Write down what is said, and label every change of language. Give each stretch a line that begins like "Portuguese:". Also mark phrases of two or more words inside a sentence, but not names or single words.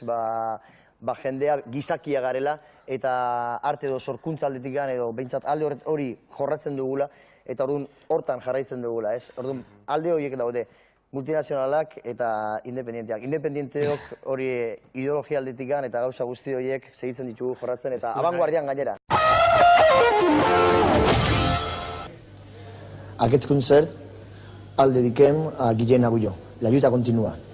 Basque: Jendea gizakia garela, eta arte edo sorkuntza aldetik edo behintzat alde hori jorratzen dugula, eta orduan hortan jarraitzen dugula, ez? Orduan alde horiek daude. Multinazionalak eta independienteak. Independienteok hori ideologia aldetik eta gauza guzti horiek segitzen ditugu jorratzen eta abanguardian gainera.
Catalan: Aquest concert el dediquem a Guillem Agulló. La lluita continua.